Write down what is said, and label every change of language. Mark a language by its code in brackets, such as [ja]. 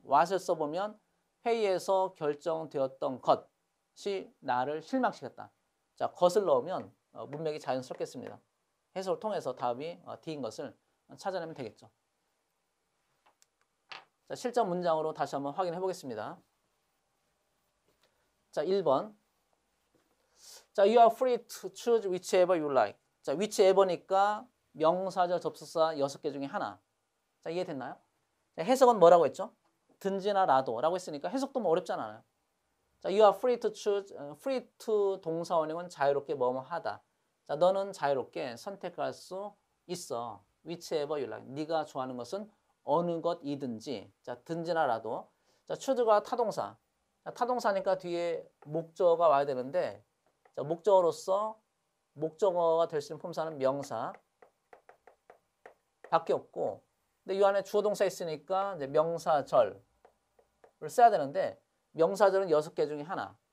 [ko] what을 써보면 회의에서 결정되었던 것이 나를 실망시켰다. 자, 것을 넣으면 문맥이 자연스럽겠습니다. 해석을 통해서 답이 D인 것을 찾아내면 되겠죠. 자, 실전 문장으로 다시 한번 확인해 보겠습니다. 자, 1번. [en] 자, you are free to choose whichever you like. [ko] 자, whichever니까 명사절 접속사 6개 중에 하나. 자, 이해됐나요? 자, 해석은 뭐라고 했죠? 든지나 라도라고 했으니까 해석도 뭐 어렵지 않아요. 자, [en] you are free to choose, [ko] free to 동사 원형은 자유롭게 뭐뭐 하다. 자, 너는 자유롭게 선택할 수 있어. [en] whichever you like. [ko] 네가 좋아하는 것은 어느 것이든지. 자, 든지나 라도. 자, choose가 타동사. 자, 타동사니까 뒤에 목적어가 와야 되는데 자, 목적어가 될 수 있는 품사는 명사 밖에 없고 근데 이 안에 주어 동사 있으니까 이제 명사절을 써야 되는데 명사절은 6개 중에 하나.